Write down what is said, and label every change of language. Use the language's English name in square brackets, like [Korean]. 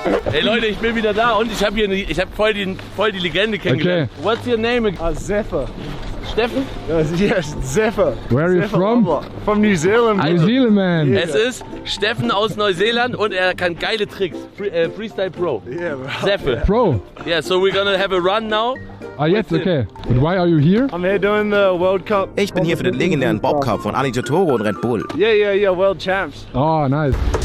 [German] Ey Leute, ich bin wieder da und ich habe voll die Legende kennengelernt. Okay. [English] What's your name? Zephyr. Steffen? Yes, Zephyr. Where are you from? From New Zealand. New Zealand, man. [German] Es ist Steffen aus Neuseeland und er kann geile Tricks. [English] Freestyle Pro. Yeah, bro. Zephyr. Bro. Yeah, so we're gonna have a run now. Ah, jetzt, okay. But why are you here? I'm here doing the World Cup. [German] Ich bin hier für den legendären Bob Cup von Ali Totoro und Red Bull. [English] Yeah, World Champs. Oh, nice.